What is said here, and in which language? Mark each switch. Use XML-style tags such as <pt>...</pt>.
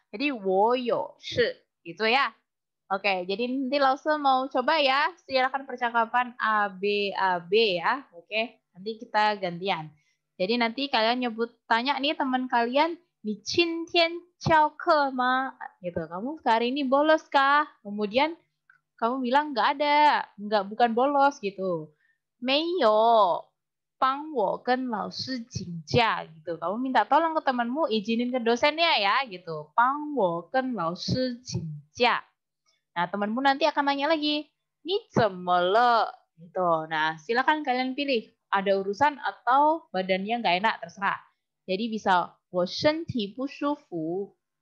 <id>Jadi</id> <zh>我有事</zh> <id>gitu ya. Oke, jadi nanti Lause mau coba ya, silakan percakapan A B ya. Oke, nanti kita gantian. Jadi nanti kalian tanya nih teman kalian,</id> <zh>你今天翘课吗?</zh> <id>Gitu. Kamu hari ini bolos kah? Kemudian kamu bilang nggak ada, bukan bolos gitu.</id> <zh>没有帮我跟老师请假</zh> <id>gitu. Kamu minta tolong ke temanmu izinin ke dosennya ya gitu.</id> <zh>帮我跟老师请假.</zh> <id>Nah, temanmu nanti akan nanya lagi,</id> <zh>你怎么了?</zh> <id>Gitu. Nah, silakan kalian pilih. Ada urusan atau badannya nggak enak, terserah. Jadi bisa,</id> <zh>我身体不舒服.</zh>